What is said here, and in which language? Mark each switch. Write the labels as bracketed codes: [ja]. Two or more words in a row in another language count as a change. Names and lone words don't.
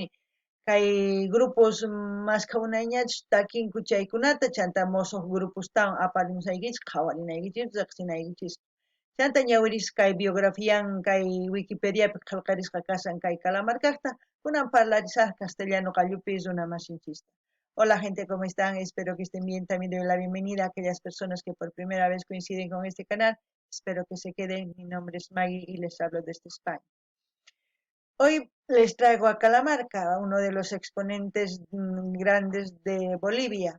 [qu] Kay grupos maskhawnayñachus takinku chaykunata chanta musuq grupustawan aparimusaykichis qhawarinaykichis riqsinaykichis. Chanta ñawiris kay biografian kay Wikipediapi qillqarisqa kasan kay Calamarcaqta kunan parlarisaq castellano qallupi runa masinchista. [es] Hola gente, ¿cómo están? Espero que estén bien. También doy la bienvenida a aquellas personas que por primera vez coinciden con este canal. Espero que se queden. Mi nombre es Maggie y les hablo desde España. Hoy les traigo a Calamarca, uno de los exponentes grandes de Bolivia.